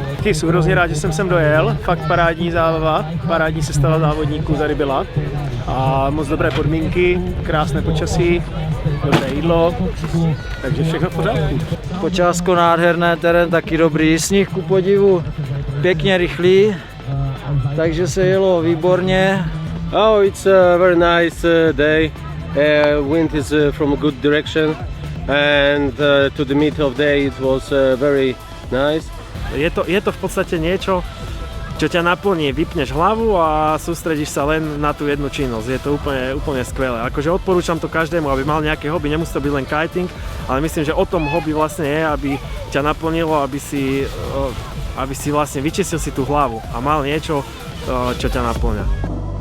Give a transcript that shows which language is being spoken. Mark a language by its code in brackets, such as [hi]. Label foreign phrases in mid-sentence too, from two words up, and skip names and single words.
[cs] Jsem hrozně rád, že jsem sem dojel, fakt parádní zábava, parádní sestava závodníků tady byla a moc dobré podmínky, krásné počasí, dobré jídlo, takže všechno v pořádku. Počásko nádherné, terén taky dobrý, sníh ku podivu, pěkně rychlý. Takže se jelo výborně. [en] Oh, it's a very nice day. Wind is from a good direction, and to the mid of day it was very nice. [sk] Je to v podstate niečo, čo ťa naplní, vypneš hlavu a sústredíš sa len na tú jednu činnosť. Je to úplne skvelé. Akože odporúčam to každému, aby mal nejaké hobby, nemusí to byť len kiting, ale myslím, že o tom hobby vlastne je, aby ťa naplnilo, aby si vlastne vyčistil si tú hlavu a mal niečo, čo ťa naplňa.